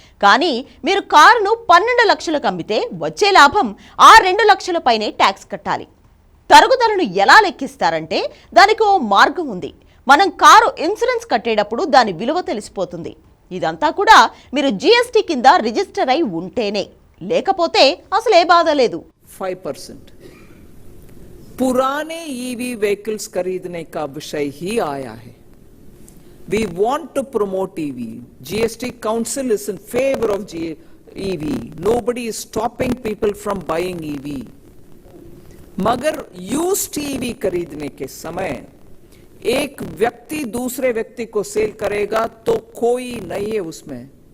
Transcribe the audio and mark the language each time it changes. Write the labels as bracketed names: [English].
[Telugu] కానీ మీరు కారును 12 లక్షలకు అమ్మితే వచ్చే లాభం ఆ 2 లక్షల పైనే ట్యాక్స్ కట్టాలి. తరుగుదలను ఎలా లెక్కిస్తారంటే దానికి ఓ మార్గం ఉంది. మనం కారు ఇన్సూరెన్స్ కట్టేటప్పుడు దాని విలువ తెలిసిపోతుంది. ఇదంతా కూడా మీరు జీఎస్టీ కింద రిజిస్టర్ అయి ఉంటేనే, లేకపోతే అసలే బాధ లేదు. 5%. [Hindi] पुराने ईवी व्हीकल्स खरीदने का विषय ही आया है. [English] We want to promote EV. GST Council is in favor of EV. Nobody is stopping people from buying EV. [Hindi] मगर यूज्ड ईवी खरीदने के समय एक व्यक्ति दूसरे व्यक्ति को सेल करेगा तो कोई नहीं है उसमें.